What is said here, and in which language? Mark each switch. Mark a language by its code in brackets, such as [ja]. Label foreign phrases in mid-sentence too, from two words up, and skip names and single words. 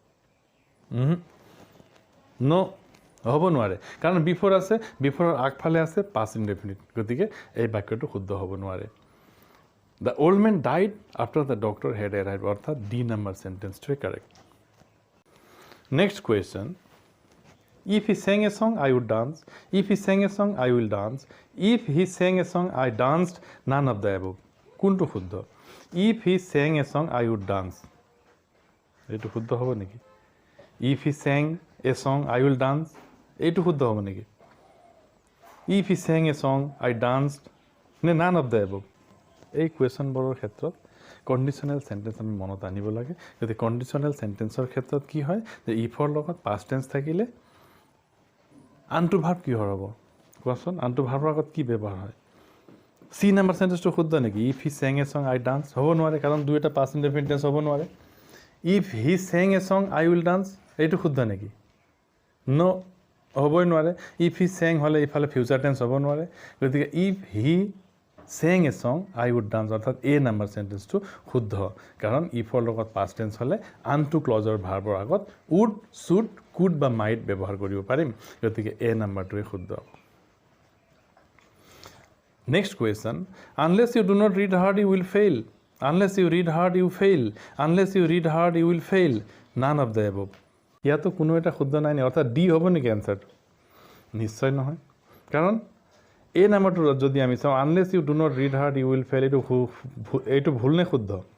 [as] ন হ'ব নোৱাৰে কাৰণ বিফোৰ আছে বিফোৰৰ আগফালে আছে [en] past indefinite [as] গতিকে এই বাক্যটো শুদ্ধ হ'ব নোৱাৰে [en] the old men died after the doctor had arrive [as] অৰ্থাৎ [en] D number sentence-টোৱে correct next question If he sang a song, I would dance. If he sang a song, I will dance. If he sang a song, I danced. None of the above. [as] কোনটো শুদ্ধ [en] If he sang a song, I would dance. [as] এইটো শুদ্ধ হ'ব নেকি [en] If he sang a song, I will dance. [as] এইটো শুদ্ধ হ'ব নেকি [en] If he sang a song, I danced. নে none of the above. [as] এই কুৱেশ্যনবোৰৰ ক্ষেত্ৰত [en] conditional sentence [as] আমি মনত আনিব লাগে গতিকে [en] conditional sentence-ৰ [as] ক্ষেত্ৰত কি হয় যে ইফৰ লগত [en] past tense [as] থাকিলে আনটো ভাৰ্ব কিহৰ হ'ব কোৱাচোন আনটো ভাৰ্বৰ আগত কি ব্যৱহাৰ হয় চি নাম্বাৰ চেণ্টেন্সটো শুদ্ধ নেকি [en] if he sang a song I dance [as] হ'ব নোৱাৰে কাৰণ দুয়োটা [en] past indefinite tense [as] হ'ব নোৱাৰে [en] if he sang a song I will dance [as] এইটো শুদ্ধ নেকি ন হ'বই নোৱাৰে [en] if he sang [as] হ'লে ইফালে [en] future tense [as] হ'ব নোৱাৰে গতিকে [en] if he sang a song I would dance [as] অৰ্থাৎ এ নাম্বাৰ চেণ্টেন্সটো শুদ্ধ কাৰণ ইফৰ লগত [en] past tense [as] হ'লে আনটো ক্লজৰ ভাৰ্বৰ আগত [en] would should could [as] বা মাইট ব্যৱহাৰ কৰিব পাৰিম গতিকে এ নাম্বাৰটোৱে শুদ্ধ [en] next question unless you do not read hard you will fail unless you read hard you fail unless you read hard you will fail none of the above [as] ইয়াতো কোনো এটা শুদ্ধ নাই নি অৰ্থাৎ ডি হ'ব নেকি এনচাৰটো নিশ্চয় নহয় কাৰণ এই নাম্বাৰটো যদি আমি চাওঁ [en] unless you do not read hard you will fail [as] এইটো ভুল নে শুদ্ধ